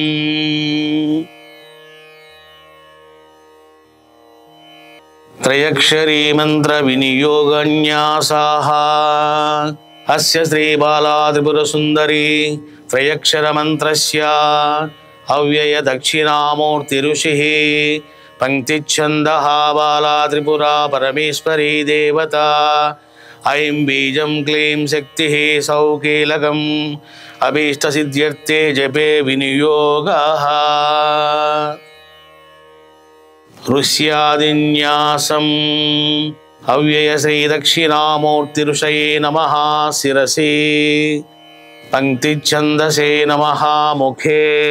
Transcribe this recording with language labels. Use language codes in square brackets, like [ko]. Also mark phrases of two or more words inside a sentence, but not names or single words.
[sa] త్రయక్షరీ మంత్ర వినియోగన్యాసాః. అస్య శ్రీ బాలా త్రిపుర సుందరి త్రయక్షర మంత్రస్య అవ్యయ దక్షిణామూర్తి ఋషిః. పంక్తిచ్ఛందః బాలా త్రిపురా పరమేశ్వరీ దేవత. ऐं बीजं क्लीं शक्तिः सौः कीलकम् अभीष्टसिद्ध्यर्थे जपे विनियोगः ऋष्यादिन्यासम् अव्ययश्रीदक्षिणामूर्तिऋषये नमः शिरसि पंक्तिच्छन्दसे नमः मुखे